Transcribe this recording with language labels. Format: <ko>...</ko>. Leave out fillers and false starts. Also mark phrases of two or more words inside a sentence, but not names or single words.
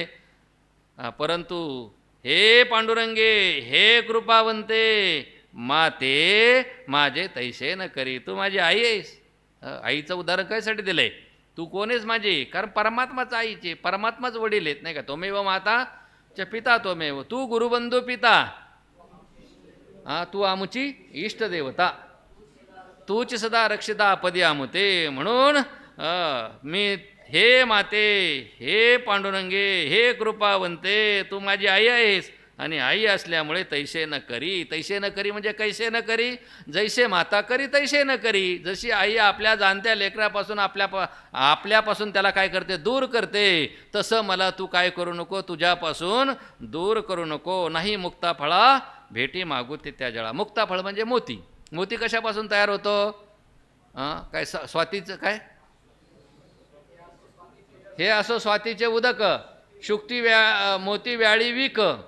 <mr>परंतु हे पांडुरंगे, हे कृपावंते, माते माझे तैसे न करी. तू माझी आई आहेस. आईचं उदाहरण कायसाठी दिलंय, तू कोण आहेस माझी, कारण परमात्माच आईचे, परमात्माच वडील आहेत नाही का.</mr> <sa>त्वमेव माता च पिता त्वमेव,</sa> <mr>तू गुरुबंधू पिता, तू आमुची इष्टदेवता, तूच सदा रक्षिता पदी आमुते. म्हणून मी हे माते, हे पांडुरंगे, हे कृपावंते, तू माझी आई आहेस. आणि आई असल्यामुळे तैसे न करी. तैसे न करी म्हणजे कैसे न करी, जैसे माता करी तैसे न करी. जशी आई आपल्या जाणत्या लेकरापासून आपल्यापासून त्याला काय करते, दूर करते, तसं मला तू काय करू नको, तुझ्यापासून दूर करू नको. नाही मुक्ता फळा भेटी मागुती त्या जळा. मुक्ता फळ म्हणजे मोती. मोती कशापासून तयार होतो, काय स्वातीचं काय, हे असो स्वातीचे उदक, शुक्ती मोती व्याळी विक.</mr>